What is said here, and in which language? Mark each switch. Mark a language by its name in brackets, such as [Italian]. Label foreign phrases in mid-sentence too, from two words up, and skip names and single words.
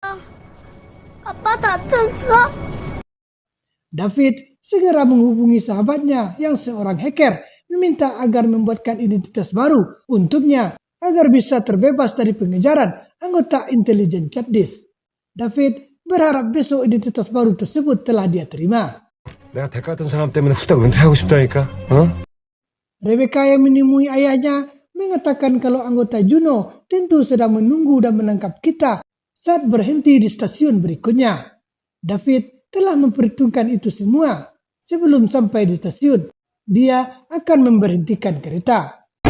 [Indonesian] David segera menghubungi sahabatnya yang seorang hacker, meminta agar membuatkan identitas baru untuknya agar bisa terbebas dari pengejaran anggota intelijen Chadis. David berharap besok identitas baru tersebut telah dia terima. [Korean] 내가 대가 같은 사람 때문에 후딱 은퇴하고 싶다니까. [Indonesian] Rebecca yang menemui ayahnya mengatakan kalau anggota Juno tentu sedang menunggu dan menangkap kita saat berhenti di stasiun berikutnya. David telah memperhitungkan itu semua. Sebelum sampai di stasiun, dia akan memberhentikan kereta.